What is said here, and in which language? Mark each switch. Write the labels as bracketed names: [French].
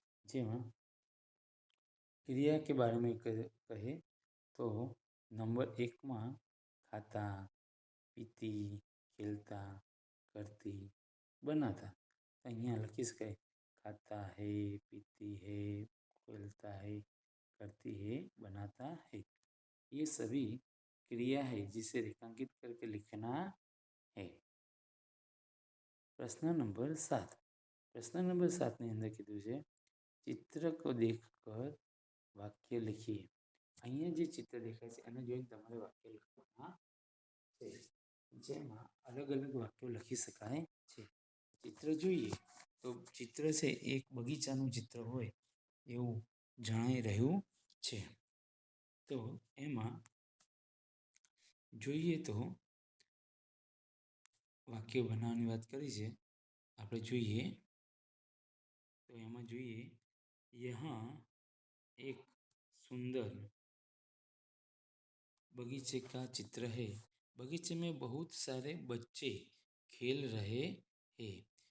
[Gujarati] જેમાં [Hindi] क्रिया के बारे में कहे तो नंबर 1 में खाता, पीती, खेलता, करती, बनाता. [Gujarati] અહીંયા લખી શકાય [Hindi] खाता है, पीती है, खेलता है, करती है, बनाता है. ये सभी क्रिया है जिसे रेखांकित करके लिखना है. प्रश्न नंबर 7 [Gujarati] પ્રશ્ન નંબર 7 ની અંદર કીધું છે [Hindi] चित्र को देखकर वाक्य लिखिए। [Gujarati] અહીંયા જે ચિત્ર દેખાય છે એને જોઈને તમારે વાક્ય લખવાના છે, જેમાં અલગ અલગ વાક્યો લખી શકાય છે. ચિત્ર જોઈએ તો ચિત્ર છે એક બગીચાનું ચિત્ર હોય એવું જણાઈ રહ્યું છે. તો એમાં જોઈએ તો વાક્ય બનાવવાની વાત કરી છે. આપણે જોઈએ તો એમાં જોઈએ [Hindi] यहाँ एक सुंदर बगीचे का चित्र है। बगीचे में बहुत सारे बच्चे खेल रहे हैं।